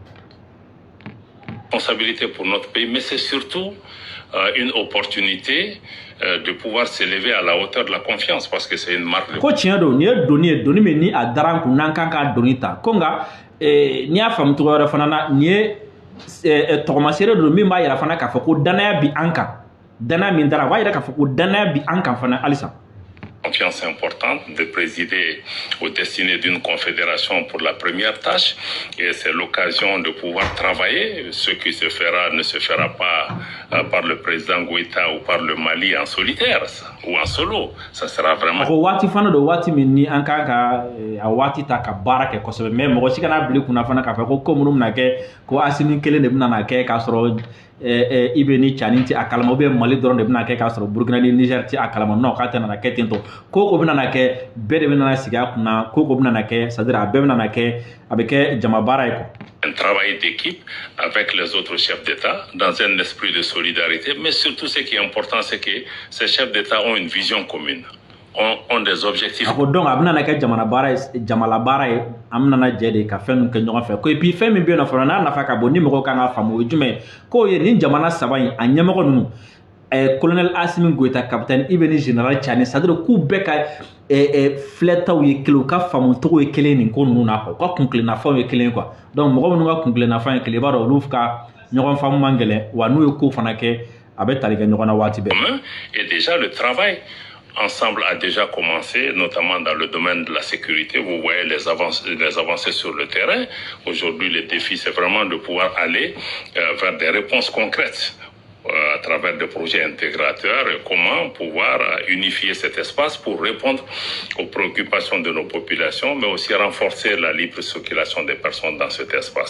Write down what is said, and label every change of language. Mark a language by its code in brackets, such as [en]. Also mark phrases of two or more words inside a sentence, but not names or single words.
[fr] Responsabilité pour notre pays, mais c'est surtout une opportunité de pouvoir s'élever à la hauteur de la confiance parce que c'est une marque de... [bm] Ko tiɲɛ don ni ye doni ye doni min ni a dara n kun n'an kan ka doni ta ko nka n'i y'a faamu cogo wɛrɛ fana na nin ye tɔgɔmaseere don min b'a yira fana k'a fɔ ko danaya bi an kan danaya min dara a b'a yira k'a fɔ ko danaya bi an kan fana halisa. [fr] Confiance importante de présider aux destinées d'une confédération pour la première tâche et c'est l'occasion de pouvoir travailler. Ce qui se fera ne se fera pas par le président Goïta ou par le Mali en solitaire ou en solo. Ça sera vraiment... [bm] Ko waati fana don waati min ni an kan ka a waati ta ka baara kɛ kosɛbɛ mais mɔgɔ si kana bila kunna fana k'a fɔ ko minnu bɛna kɛ ko Assimi kelen de bɛna na kɛ k'a sɔrɔ i bɛ ni Tchani tɛ a kalama [fr] ou bien [bm] Mali dɔrɔn de bɛna kɛ k'a sɔrɔ Burkina ni Niger tɛ a kalama non k'a tɛ na kɛ ten tɔ ko ko bɛna na kɛ bɛɛ de bɛna sigi a kunna ko ko bɛna na kɛ [fr] c'est-à-dire [bm] a bɛɛ bɛna na kɛ a bɛ kɛ jama baara ye quoi. [fr] Un travail d'équipe avec les autres chefs d'État dans un esprit de solidarité, mais surtout ce qui est important, c'est que ces chefs d'État ont une vision commune, ont des objectifs. Donc, [bm] a bɛna na kɛ jamana baara ye an bɛna na jɛ de ka fɛn kɛ ɲɔgɔn fɛ ko [fr] et puis [bm] fɛn min bɛ yen nɔ fana n'a nafa ka bon ni mɔgɔw kan ka faamu o ye jumɛn ye k'o ye nin jamana saba in a ɲɛmɔgɔ ninnu colonel Assimi Goïta capitaine Ibn général Tchani [fr] c'est-à-dire [bm] k'u bɛɛ ka filɛtaw ye kelen u ka faamucogo ye kelen nin ko ninnu na quoi u ka kuntilennafɛnw ye kelen quoi donc mɔgɔ minnu ka kuntilennafɛn ye kelen i b'a dɔn olu ka ɲɔgɔn faamu man gɛlɛn wa n'u ye ko fana kɛ a bɛ tali kɛ ɲɔgɔn na waati bɛɛ. [fr] Et déjà le travail ensemble a déjà commencé, notamment dans le domaine de la sécurité. Vous voyez les avancées sur le terrain. Aujourd'hui, le défi, c'est vraiment de pouvoir aller vers des réponses concrètes à travers des projets intégrateurs et comment pouvoir unifier cet espace pour répondre aux préoccupations de nos populations, mais aussi renforcer la libre circulation des personnes dans cet espace.